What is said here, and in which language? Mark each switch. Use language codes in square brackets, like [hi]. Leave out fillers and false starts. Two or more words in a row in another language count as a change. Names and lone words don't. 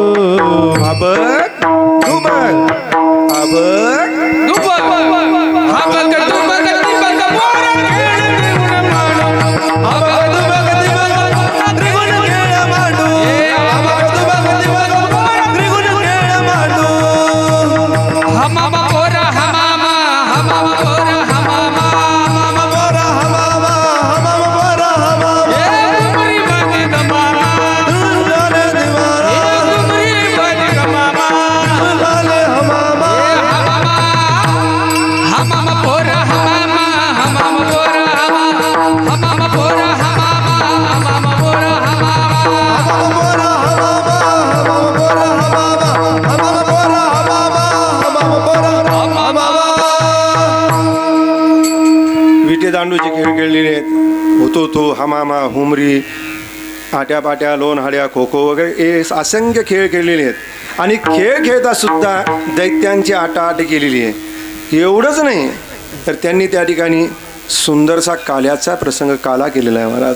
[mr] हा बघ तू बघ, हा बघ हा बघ तू बघती बघ पोरा खेळ त्रिगुण मांडू, हा बघ तू बघती बघ त्रिगुण खेळ मांडू, हा बघ तू बघती बघ पोरा त्रिगुण खेळ मांडू. हमामा पोरा हमामा, हमामा पोरा हमामा, हमामा पोरा हमामा, हमामा पोरा हमामा. ए तुमरी बनी दमामा, लाले दिवारा, ए तुमरी बनी दमामा, लाले हमामा. हमामा पोरा हमामा, हमामा पोरा हमामा, हमामा पोरा हमामा, हमामा पोरा हमामा. हमामा पोरा हमामा, हमामा पोरा हमामा, हमामा पोरा हमामा, हमामा. विटे दांडूचे खेळ खेळलेले आहेत. होतो तो हमामा, हुमरी, आट्या पाट्या, लोण हाड्या, खो खो वगैरे हे असंख्य खेळ खेळलेले आहेत. आणि खेळ खेळता सुद्धा दैत्यांची आटाआट केलेली आहे. एवढंच नाही तर त्यांनी त्या ठिकाणी सुंदरसा काल्याचा प्रसंग काला केलेला आहे महाराज.